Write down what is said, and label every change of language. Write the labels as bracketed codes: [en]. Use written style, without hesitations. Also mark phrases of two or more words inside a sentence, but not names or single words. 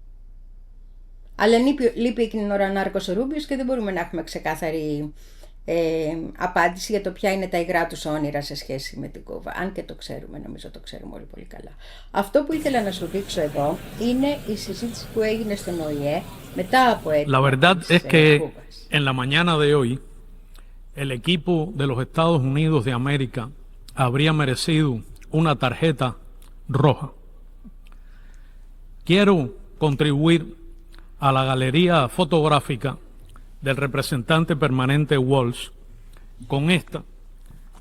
[el] Αλλά λείπει εκείνη την ώρα ανάρκος ο Ρούμπιος και δεν μπορούμε να έχουμε ξεκάθαρη απάντηση για το ποια είναι τα υγρά τους όνειρα σε σχέση με την Κούβα. Αν και το ξέρουμε, νομίζω το ξέρουμε όλοι πολύ καλά. Αυτό που ήθελα να σου δείξω εδώ είναι η συζήτηση που έγινε στον ΟΗΕ μετά από έτοιμα. [es] La verdad es que en la mañana de hoy el equipo de los Estados Unidos de América habría merecido una tarjeta roja. Quiero contribuir a la galería fotográfica del representante permanente Walsh con esta que